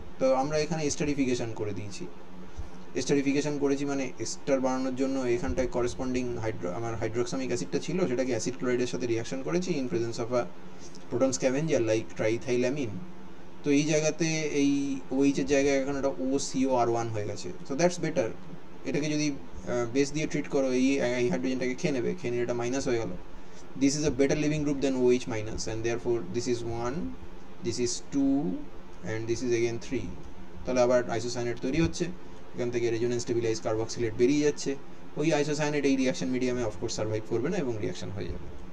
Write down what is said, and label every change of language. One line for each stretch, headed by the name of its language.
Bangla: তো আমরা এখানে এস্টারিফিকেশন করে দিয়েছি। এস্টারিফিকেশন করেছি মানে এস্টার বানানোর জন্য এখানটায় করেসপন্ডিং আমার হাইড্রোক্সামিক অ্যাসিডটা ছিল, সেটাকে অ্যাসিড ক্লোরাইডের সাথে রিয়াকশন করেছি
English: In presence of a proton scavenger like triethylamine.
Bangla: তো এই জায়গাতে এই OH-এর জায়গায় এখন একটা OCOR1 হয়ে গেছে, তো
English: That's better.
Bangla: এটাকে যদি বেস দিয়ে ট্রিট করো, এই হাইড্রোজেনটাকে খেয়ে নিয়ে এটা মাইনাস হয়ে গেল।
English: This is a better living group than OH-, and therefore this is 1, this is 2, and this is again 3.
Bangla: তাহলে আবার আইসোসায়ানেট তৈরি হচ্ছে, এখান থেকে রেজোনেন্স স্টেবিলাইজ কার্বক্সিলেট বেরিয়ে যাচ্ছে। ওই আইসোসায়ানেট এই রিয়াকশন মিডিয়ামে অফকোর্স সার্ভাইভ করবে না এবং রিয়াকশন হয়ে যাবে।